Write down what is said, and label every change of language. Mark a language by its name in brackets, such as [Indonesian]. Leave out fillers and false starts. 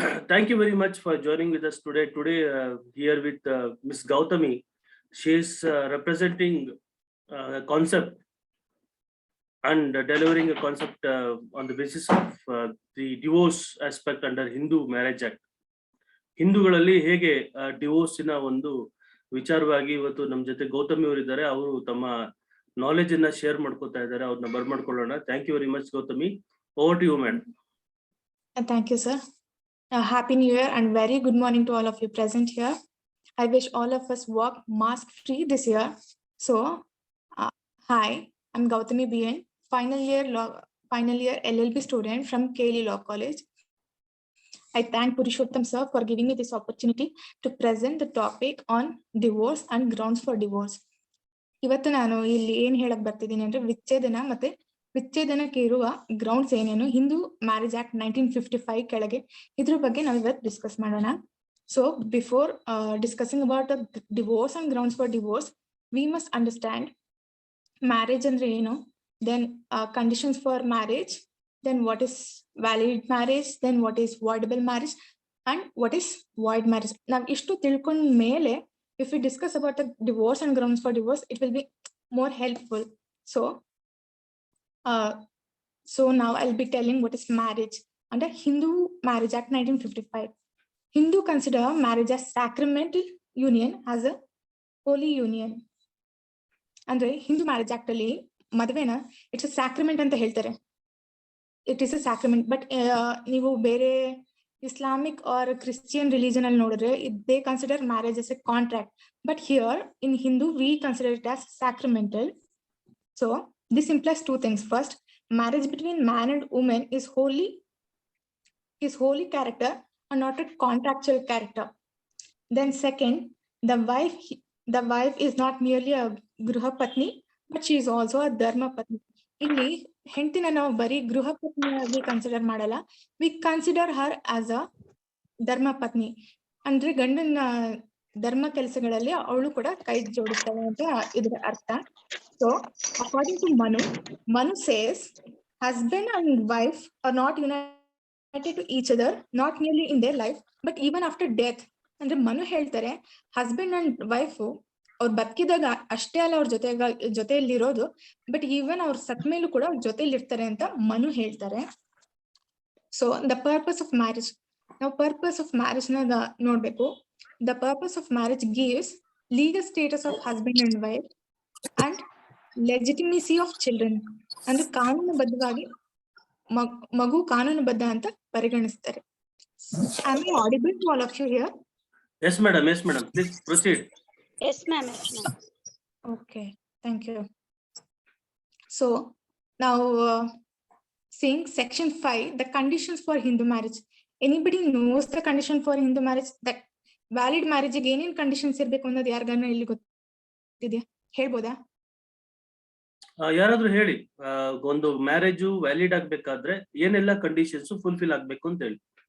[English] Thank you very much for joining with us today. Here with Miss Gautami. She is representing a concept and delivering a concept on the basis of the divorce aspect under Hindu Marriage Act. [Kannada] ಹಿಂದೂಗಳಲ್ಲಿ ಹೇಗೆ ಡಿವೋರ್ಸಿನ ಒಂದು ವಿಚಾರವಾಗಿ ಇವತ್ತು ನಮ್ಮ ಜೊತೆ ಗೌತಮಿ ಅವರು ಇದ್ದಾರೆ. ಅವರು ತಮ್ಮ ನಾಲೆಜ್ ಅನ್ನ ಶೇರ್ ಮಾಡ್ಕೋತಾ ಇದ್ದಾರೆ. ಅವ್ರನ್ನ ಬರ್ಮಾಡ್ಕೊಳ್ಳೋಣ. [English] Thank you very much Gautami. Over to you madam. Thank you, sir. Happy New Year and very good morning to all of you present here. I wish all of us walk mask free this year. So, hi, I'm Gautami BN, final year LLB student from KLE Law College. I thank Purushottam sir for giving me this opportunity to present the topic on divorce and grounds for divorce. [Kannada] ಇವತ್ತು ನಾನು ಇಲ್ಲಿ ಏನ್ ಹೇಳಕ್ ಬರ್ತಿದ್ದೀನಿ ಅಂದ್ರೆ ವಿಚ್ಛೇದನಕ್ಕೆ ಇರುವ grounds ಏನೇನು Hindu marriage act 1955 ಕೆಳಗೆ ಇದ್ರ ಬಗ್ಗೆ ನಾವು ಇವತ್ತು ಡಿಸ್ಕಸ್ ಮಾಡೋಣ. [English] so before discussing about divorce and grounds for divorce, we must understand marriage [Kannada] ಅಂದ್ರೆ ಏನು, [English] Then conditions for marriage, then what is valid marriage, then what is voidable marriage and what is void marriage. [Kannada] ನಾವು ಇಷ್ಟು ತಿಳ್ಕೊಂಡ ಮೇಲೆ [English] if we discuss about the divorce and grounds for divorce, it will be more helpful. So now I'll be telling what is marriage under Hindu Marriage Act 1955. Hindu consider marriage as sacramental union, as a holy union. Andre Hindu Marriage Act [Kannada] alli madvena [English] it's a sacrament [Kannada] anta heltare. [English] It is a sacrament, but [Kannada] ನೀವು ಬೇರೆ [English] Islamic or Christian religion [Kannada] al nodre [English] they consider marriage as a contract, but here in Hindu we consider it as sacramental. So this implies two things. First, marriage between man and woman is holy character and not a contractual character. Then second, the wife is not merely a gruha patni, but she is also a dharma patni. [Kannada] ಇಲ್ಲಿ ಹೆಂಡತಿನ ನಾವು ಬರೀ ಗೃಹ ಪತ್ನಿಯಾಗಿ consider ಮಾಡಲ್ಲ, [English] we consider her as a [Kannada] ಧರ್ಮ ಪತ್ನಿ. ಅಂದ್ರೆ ಗಂಡನ ಧರ್ಮ ಕೆಲಸಗಳಲ್ಲಿ ಅವಳು ಕೂಡ ಕೈ ಜೋಡಿಸ್ತಾಳೆ ಅಂತ ಇದರ ಅರ್ಥ. [English] So according to Manu says husband and wife are not united to each other, not merely in their life but even after death. [Kannada] ಅಂದ್ರೆ ಮನು ಹೇಳ್ತಾರೆ ಹಸ್ಬೆಂಡ್ ಅಂಡ್ ವೈಫ್ ಅವ್ರು ಬದುಕಿದಾಗ ಅಷ್ಟೇ ಅಲ್ಲ ಅವ್ರ ಜೊತೆಯಲ್ಲಿರೋದು, [English] but even [Kannada] ಅವ್ರ ಸತ್ ಮೇಲೂ ಕೂಡ ಅವ್ರ ಜೊತೆಲಿ ಇರ್ತಾರೆ ಅಂತ ಮನು ಹೇಳ್ತಾರೆ. [English] So the purpose of marriage, ನಾವು purpose of marriage ನ ನೋಡ್ಬೇಕು. The purpose of marriage gives legal status of husband and wife and legitimacy of children. [Kannada] ಅಂದ್ರೆ ಕಾನೂನುಬದ್ಧವಾಗಿ ಮಗು ಕಾನೂನುಬದ್ಧ ಅಂತ ಪರಿಗಣಿಸ್ತಾರೆ. [English] Am I audible to all of you here? Yes madam, please proceed. Yes ma'am. Okay, thank you. So now seeing section 5, the conditions for Hindu marriage. Anybody knows the condition for Hindu marriage? That valid marriage [Kannada] ಗೆ ಏನೇನ್ conditions ಇರಬೇಕು ಅನ್ನೋದು ಯಾರಿಗಾನ ಇಲ್ಲಿ ಗೊತ್ತಿದೆಯಾ? ಹೇಳ್ಬೋದಾ? ಯಾರಾದ್ರೂ ಹೇಳಿ. ಒಂದು ಮ್ಯಾರೇಜ್ ವ್ಯಾಲಿಡ್ ಆಗ್ಬೇಕಾದ್ರೆ ಏನೆಲ್ಲ ಕಂಡೀಷನ್ಸ್ ಫುಲ್ಫಿಲ್ ಆಗ್ಬೇಕು ಅಂತ ಹೇಳಿ.